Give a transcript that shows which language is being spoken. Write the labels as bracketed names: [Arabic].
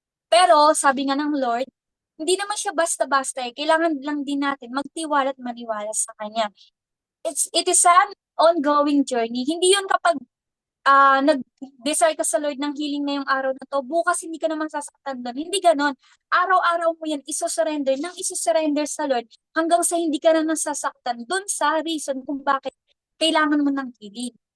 [Filipino] Pero sabi nga ng Lord, hindi naman siya basta-basta eh. Kailangan lang din natin magtiwala at maniwala sa Kanya. [English] It is an ongoing journey. [Filipino] Hindi yun kapag nag-desire ka sa Lord ng healing ngayong araw na to, bukas hindi ka naman sasaktan doon. Hindi ganon. Araw-araw mo yan isosurrender sa Lord hanggang sa hindi ka na nasasaktan doon sa reason kung bakit kailangan mo ng healing.